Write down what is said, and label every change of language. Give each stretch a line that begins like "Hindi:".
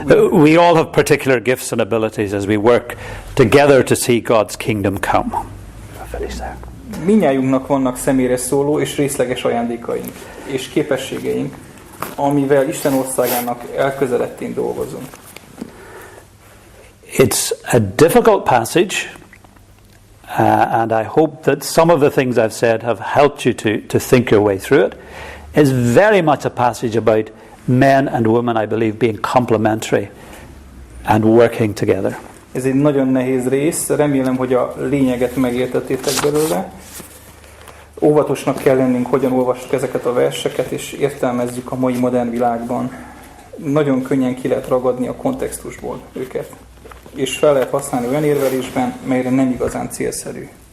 English: We all have particular gifts and abilities as we work together to see God's kingdom come. I'll finish there.
Hungarian: Mindnyájunknak vannak személyre szóló és részleges ajándékaink és képességeink, amivel Isten országának elközeledtén dolgozunk.
English: It's a difficult passage, and I hope that some of the things I've said have helped you to think your way through it. It's very much a passage about men and women, I believe, being complementary and working together.
Hungarian: Ez egy nagyon nehéz rész, remélem, hogy a lényeget megértettétek belőle. Óvatosnak kell lennünk, hogyan olvassuk ezeket a verseket, és értelmezzük a mai modern világban. Nagyon könnyen ki lehet ragadni a kontextusból őket. És fel lehet használni olyan érvelésben, melyre nem igazán célszerű.